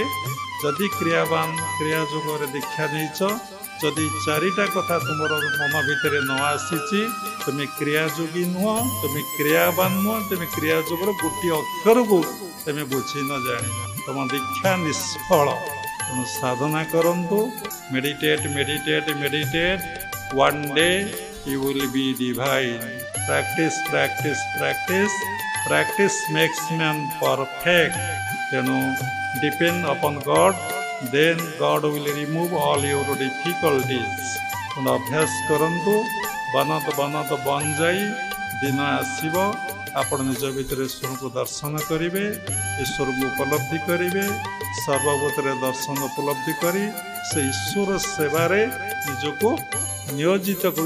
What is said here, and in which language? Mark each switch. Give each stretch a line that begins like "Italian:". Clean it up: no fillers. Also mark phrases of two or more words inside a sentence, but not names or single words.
Odia: ଯଦି କ୍ରିୟାବାନ କ୍ରିୟା ଯୋଗରେ ଦୀକ୍ଷା ନେଇଛ, ଯଦି ଚାରିଟା କଥା ତୁମର ମନ ଭିତରେ ନ ଆସିଛି, ତୁମେ କ୍ରିୟାଯୋଗୀ ନୁହଁ, ତୁମେ କ୍ରିୟାବାନ ନୁହଁ, ତୁମେ କ୍ରିୟା ଯୋଗର ଗୋଟିଏ ଅକ୍ଷରକୁ ତୁମେ ବୁଝି ନ ଜାଣିନ, ତୁମ ଦୀକ୍ଷା ନିଷ୍ଫଳ। ତେଣୁ ସାଧନା କରନ୍ତୁ,
English: meditate meditate meditate, one day you will be divine. practice practice practice, practice makes man perfect. ତେଣୁ depend upon God, then God will remove all your difficulties.
Odia: ଅଭ୍ୟାସ କରନ୍ତୁ। ବନତ ବନତ ବନ ଯାଇ ଦିନ ଆସିବ ଆପଣ ନିଜ ଭିତରେ ଈଶ୍ୱରଙ୍କୁ ଦର୍ଶନ କରିବେ, ଈଶ୍ୱରଙ୍କୁ ଉପଲବ୍ଧି କରିବେ। ସର୍ବଭୂତରେ ଦର୍ଶନ ଉପଲବ୍ଧି କରି ସେ ଈଶ୍ୱର ସେବାରେ ନିଜକୁ ନିୟୋଜିତ କରୁ।